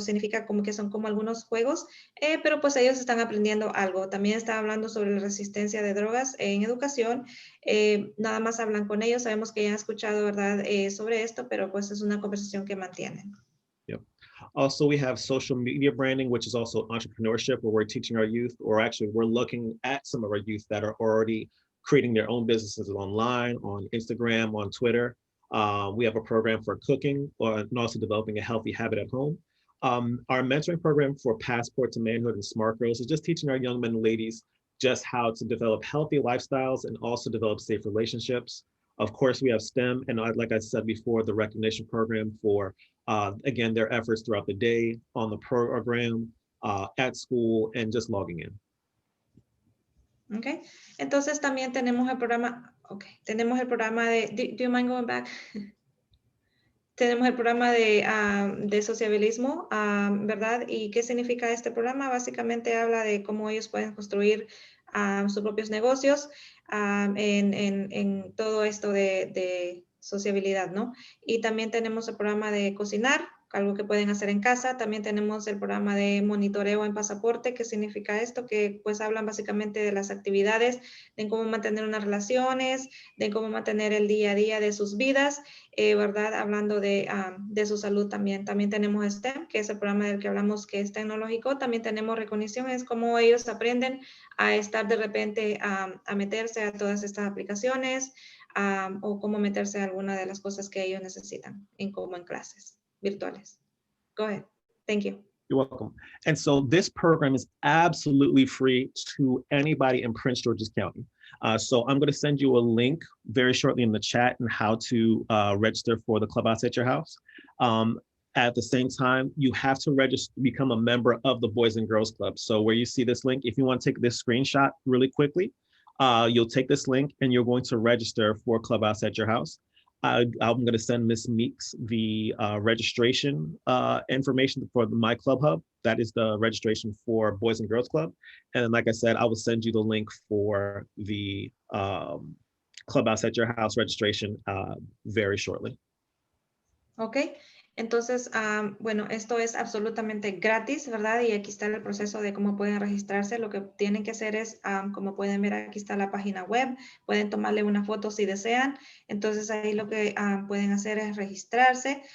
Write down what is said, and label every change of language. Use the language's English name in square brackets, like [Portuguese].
[Spanish] Significa como que son como algunos juegos, pero pues ellos están aprendiendo algo. También está hablando sobre la resistencia de drogas en educación. Nada más hablan con ellos. Sabemos que ya han escuchado, ¿verdad?, sobre esto, pero pues es una conversación que mantienen. Yep. [English] Also, we have social media branding, which is also entrepreneurship, where we're teaching our youth, or actually we're looking at some of our youth that are already creating their own businesses online, on Instagram, on Twitter. We have a program for cooking and also developing a healthy habit at home. Our mentoring program for Passport to Manhood and Smart Girls is just teaching our young men and ladies just how to develop healthy lifestyles and also develop safe relationships. Of course, we have STEM, and like I said before, the recognition program for, again, their efforts throughout the day, on the program, at school, and just logging in. [Spanish] Okay, entonces también tenemos el programa, de, [English] do you mind going back? [Spanish] Tenemos el programa de sociabilismo, ¿verdad? ¿Y qué significa este programa? Básicamente habla de cómo ellos pueden construir sus propios negocios en todo esto de sociabilidad, ¿no? Y también tenemos el programa de cocinar, algo que pueden hacer en casa. También tenemos el programa de monitoreo en pasaporte. ¿Qué significa esto? Que pues hablan básicamente de las actividades, de cómo mantener unas relaciones, de cómo mantener el día a día de sus vidas, ¿verdad? Hablando de su salud también. También tenemos STEM, que es el programa del que hablamos que es tecnológico. También tenemos recognición, es cómo ellos aprenden a estar de repente a meterse a todas estas aplicaciones o cómo meterse a alguna de las cosas que ellos necesitan como en clases virtuales. [English] Go ahead. Thank you. You're welcome. And so this program is absolutely free to anybody in Prince George's County. So I'm going to send you a link very shortly in the chat on how to register for the Clubhouse at your house. At the same time, you have to register, become a member of the Boys and Girls Club. So where you see this link, if you want to take this screenshot really quickly, you'll take this link and you're going to register for Clubhouse at your house. I'm going to send Ms.Meakes the registration information for My Club Hub. That is the registration for Boys and Girls Club. And like I said, I will send you the link for the Clubhouse at your house registration very shortly. Okay. [Spanish] Entonces, bueno, esto es absolutamente gratis, ¿verdad? Y aquí está el proceso de cómo pueden registrarse. Lo que tienen que hacer es, como pueden ver, aquí está la página web. Pueden tomarle una foto si desean. Entonces, ahí lo que pueden hacer es registrarse.